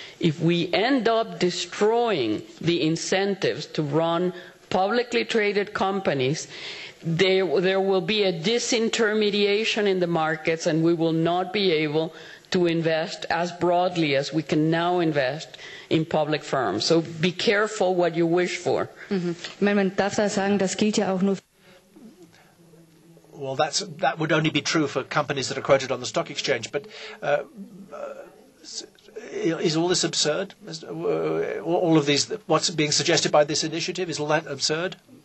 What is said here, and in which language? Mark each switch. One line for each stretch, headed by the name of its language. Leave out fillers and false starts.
English: If we end up destroying the incentives to run publicly traded companies, there will be a disintermediation in the markets, and we will not be able to invest as broadly as we can now invest in public firms. So be careful what you wish for.
German: Man darf da sagen, das gilt ja auch nur.
English: Well, that would only be true for companies that are quoted on the stock exchange. But is all this absurd? All of these, what's being suggested by this initiative, is all that absurd?